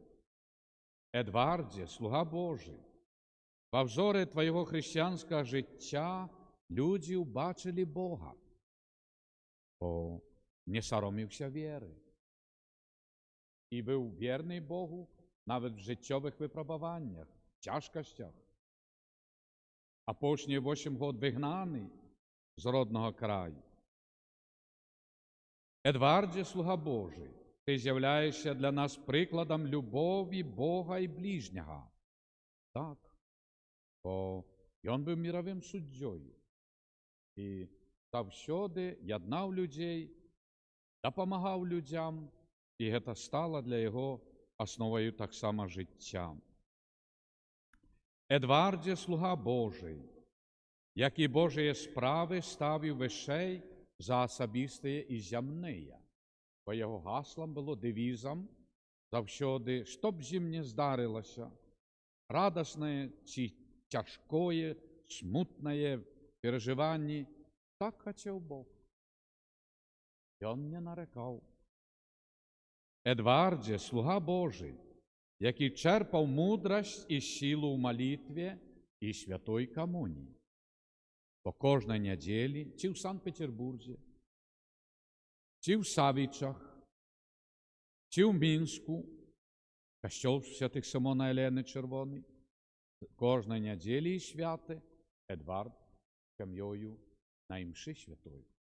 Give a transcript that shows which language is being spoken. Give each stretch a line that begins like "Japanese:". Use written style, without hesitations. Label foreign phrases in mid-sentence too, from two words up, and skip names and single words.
Ukrainian: Едварді, слуга Божий, во взорі твоєго християнського життя люди бачили Бога, бо не соромився віри. І був вірний Богу навіть в життєвих випробуваннях, тяжкостях.
Belarusian: апошнія 8 год вигнаний з родного краю.
Ukrainian: Едварде, слуга Божий, ти з'являєшся для нас прикладом любові Бога і ближнього.
Belarusian: Так, бо ён быў міровим суддзёю і заўсёды яднаў людзей, дапамагаў людзям, і гэта стала для яго асноваю таксама жыцця. Едварде,
Ukrainian: слуга Божий,
Belarusian: які Божыя справы ставіў вышэй за асабістыя і зямныя, бо яго гаслам было дэвізам заўсёды, што б з ім не здарылася, радаснае ці цяжкое, смутнае перажыванні, так хацеў Бог. Ён не нарекаў.
Ukrainian: Едварде, слуга Божий, які черпав мудрість і силу в молитві і святой комунії. По кожній неділі, чи в Санкт-Петербурзі, чи в Савічах, чи в Мінську, костьол святих Симона Елени Червоний, кожної неділі і святи Едвард сім'єю на імші святої.